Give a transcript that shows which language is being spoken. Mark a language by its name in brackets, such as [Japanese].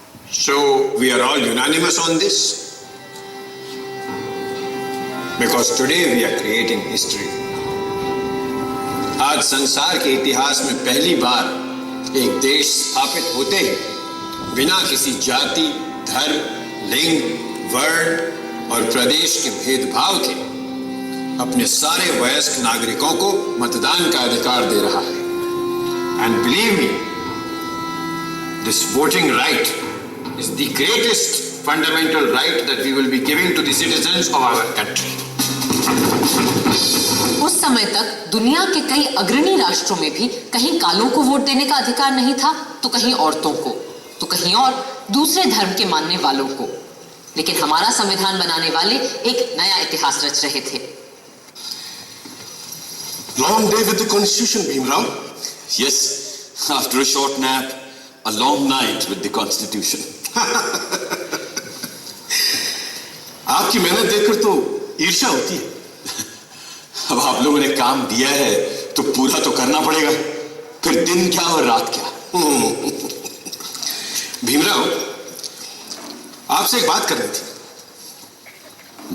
[English] So we are all unanimous on this? Because today we are creating history. [Hindi] आज संसार के इतिहास में पहली बार एक देश स्थापित होते ही बिना किसी जाति, धर्म, लिंग, वर्ण और प्रदेश के भेदभाव के अपने सारे वयस्क नागरिकों को मतदान का अधिकार दे रहा है। [English] And believe me, this voting right is the greatest fundamental right that we will be giving to the citizens of our country. [Hindi] उस समय तक दुनिया के कई अग्रणी राष्ट्रों में भी कहीं कालों को वोट देने का अधिकार नहीं था, तो कहीं औरतों को, तो कहीं और दूसरे धर्म के मानने वालों को। लेकिन हमारा संविधान बनाने वाले एक नया इतिहास रच रहे थे। [English] Long day with the constitution, Bhimrao. Yes, after a short nap, a long night with the constitution. [Hindi] आपकी मेहनत देखकर तो ईर्ष्या होती है। अब आप लोगों ने काम दिया है तो पूरा तो करना पड़ेगा, फिर दिन क्या और रात क्या। भीमराव, आपसे एक बात करनी थी।